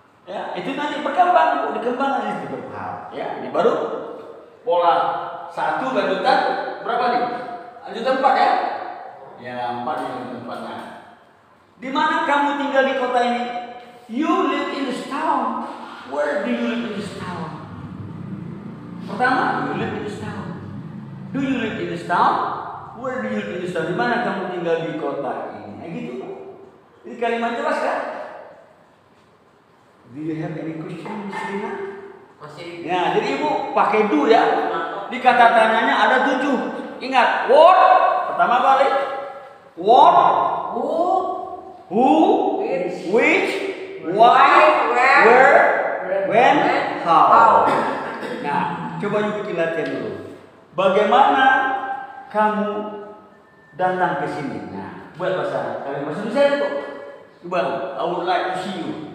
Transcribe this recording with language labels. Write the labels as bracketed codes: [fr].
[id] Ya, itu nanti berkembang, dikembang nanti bertahap. Ya, ini baru pola 1 lanjutan berapa nih? Lanjutan 4 ya? Ya, 4 yang lanjutan 4-nya. Di mana kamu tinggal di kota ini? [en] You live in this town. Where do you live in this town? [id] Pertama, [en] you live in this town. Do you live in this town? [id] Where do you live in this town? Di mana kamu tinggal di kota ini? Nah, gitu Pak. Ini kalimat jelas kan? [en] Do you have any question, Miss Rina? [id] Masih. Ya, jadi ibu pakai do ya. Di kata tanyanya ada 7. Ingat, what? Pertama balik. What? [en] Who? Which? Why? Where? When? How? [id] Nah, coba ibu bikin latihan dulu. Bagaimana kamu datang ke sini? Nah, buat bahasa kalian bahasa Indonesia itu. [en] Coba, I would like to see you.